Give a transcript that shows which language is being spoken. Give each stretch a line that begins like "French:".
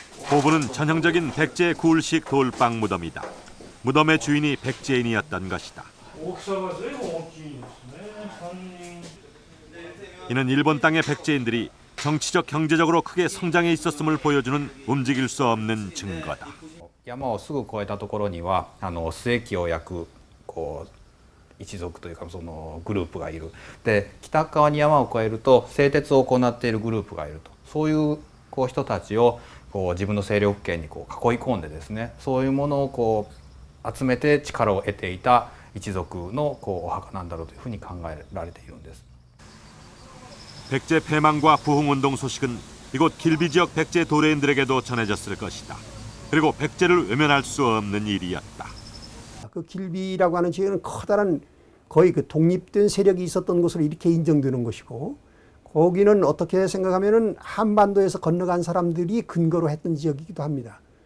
Korean: 고분은 전형적인 백제 구울식 돌방 무덤이다. 무덤의 주인이 백제인이었던 것이다. 이는 일본 땅의 백제인들이 정치적 경제적으로 크게 성장해 있었음을 보여주는 움직일 수 없는 증거다.
Japanese: 山をすぐ越えたところには末期を焼く一族というかそのグループがいる。で北側に山を越えると製鉄を行っているグループがいると。そういう人たちを自分の勢力圏に囲い込んでですね、そういうものを集めて力を得ていた一族のお墓なんだろうというふうに考えられているんです。
Korean: 백제 패망과 부흥운동 소식은 이곳 길비 지역 백제 도래인들에게도 전해졌을 것이다. 그리고 백제를 외면할 수 없는 일이었다. 그 길비라고 하는 지역은 커다란 거의 그 독립된 세력이 있었던 곳으로 이렇게 인정되는 것이고, 거기는 어떻게 생각하면은 한반도에서 건너간 사람들이 근거로 했던 지역이기도 합니다.